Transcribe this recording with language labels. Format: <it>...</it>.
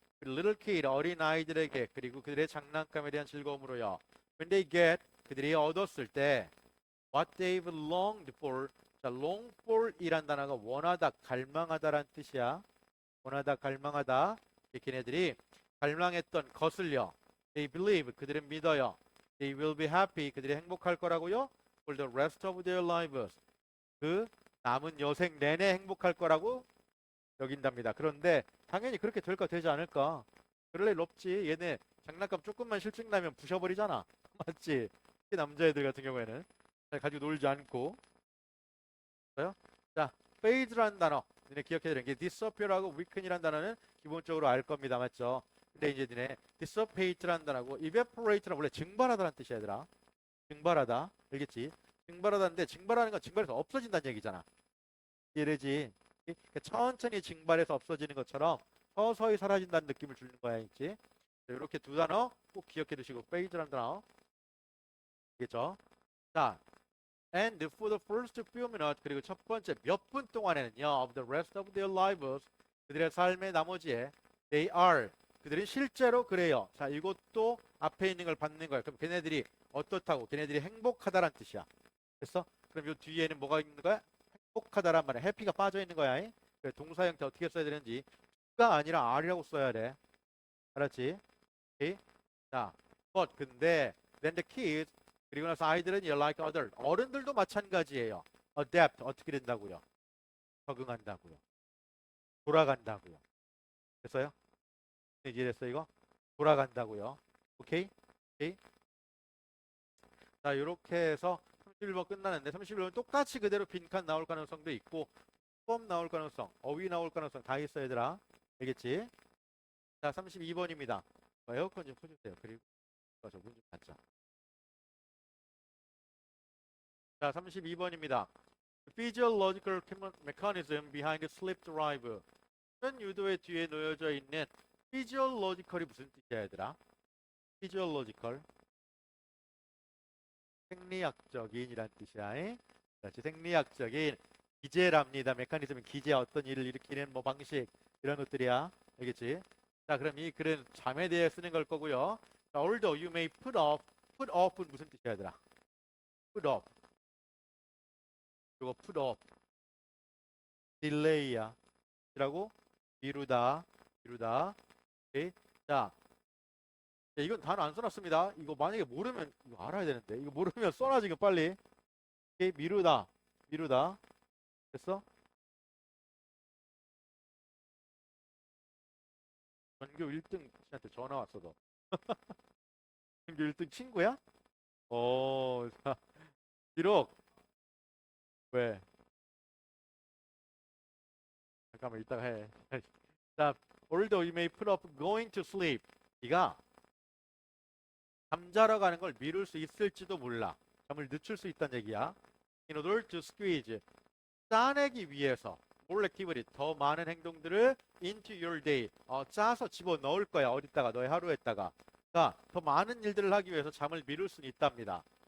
<en>little kid</en> <ko>어린 아이들에게 그리고 그들의 장난감에 대한 즐거움으로요.</ko> <en>When they get</en> <ko>그들이 얻었을 때</ko> <en>what they've longed for</en> <ko>자, long for 이란 단어가 원하다, 갈망하다란 뜻이야. 원하다, 갈망하다. 걔네들이 갈망했던 것을요.</ko> <en>They believe</en> <ko>그들은 믿어요.</ko> <en>They will be happy</en> <ko>그들이 행복할 거라고요.</ko> <en>For the rest of their lives</en> <ko>그 남은 여생 내내 행복할 거라고 여긴답니다. 그런데 당연히 그렇게 될까 되지 않을까? 그럴 일 없지. 얘네 장난감 조금만 실증 나면 부셔버리잖아. 맞지? 특히 남자애들 같은 경우에는 잘 가지고 놀지 않고. 자, fade라는 단어 니네 기억해야 되는 게 disappear하고 weaken이라는 단어는 기본적으로 알 겁니다. 맞죠? 근데 이제 니네 dissipate라는 단어고 evaporate는 원래 증발하다라는 뜻이야 얘들아. 증발하다. 알겠지? 증발하다인데 증발하는 건 증발해서 없어진다는 얘기잖아. 이래지. 그러니까 천천히 증발해서 없어지는 것처럼 서서히 사라진다는 느낌을 주는 거야. 있지? 이렇게 두 단어 꼭 기억해 두시고 fade라는 단어. 알겠죠?</ko> <en>자, and for the first few minutes</en> <ko>그리고 첫 번째 몇 분 동안에는요</ko> <en>of the rest of their lives</en> <ko>그들의 삶의 나머지에</ko> <en>they are</en> <ko>그들이 실제로 그래요. 자, 이것도 앞에 있는 걸 받는 거야. 그럼 걔네들이 어떻다고? 걔네들이 행복하다란 뜻이야. 됐어? 그럼 요 뒤에는 뭐가 있는 거야? 행복하다란 말에 해피가 빠져 있는 거야. 그래, 동사 형태 어떻게 써야 되는지 가 아니라 are라고 써야 돼. 알았지? 오케이?</ko> <en>자, but 근데 then the kids</en> <ko>그리고 나서 아이들은</ko> <en>you're like other</en> <ko>어른들도 마찬가지예요. adapt 어떻게 된다고요? 적응한다고요. 돌아간다고요. 됐어요? 이해됐어 이거? 돌아간다고요. 오케이? 오케이? 자, 이렇게 해서 31번 끝나는데 31번 똑같이 그대로 빈칸 나올 가능성도 있고 форм 나올 가능성, 어휘 나올 가능성 다 있어 얘들아. 알겠지? 자, 32번입니다. 에어컨 좀 켜주세요. 그리고 저 문 좀 닫자. 자, 32번입니다.</ko> <en>Physiological mechanism behind sleep drive.</en> <ko>수면 유도의 뒤에 놓여져 있는 physiological이 무슨 뜻이야 얘들아? physiological 생리학적인이란 뜻이야. 그렇지, 생리학적인 기제랍니다. 메커니즘은 기제 어떤 일을 일으키는 뭐 방식 이런 것들이야. 알겠지? 자, 그럼 이 글은 잠에 대해 쓰는 걸 거고요. 자,</ko> <en>although you may put off</en> <ko>은 무슨 뜻이야 얘들아? put off 이거 put off delay야. 라고 미루다 미루다. 오케이. 자, 이건 단어 안 써놨습니다. 이거 만약에 모르면 이거 알아야 되는데 이거 모르면 써놔 지금 빨리. 오케이. 미루다 미루다. 됐어? 전교 1등 씨한테 전화 왔어 너. 전교 1등 친구야? 자, 비록 왜? 잠깐만 이따가 해.</ko> <en>자, although you may put off going to sleep.</en> <ko>네가 잠자러 가는 걸 미룰 수 있을지도 몰라. 잠을 늦출 수 있다는 얘기야.</ko> <en>In order to squeeze.</en> <ko>짜내기 위해서</ko> <en>more activity</en> <ko>더 많은 행동들을</ko> <en>into your day</en> <ko>짜서 집어 넣을 거야. 어디다가 너의 하루에다가. 자, 더 많은 일들을 하기 위해서 잠을 미룰 수는 있답니다.</ko>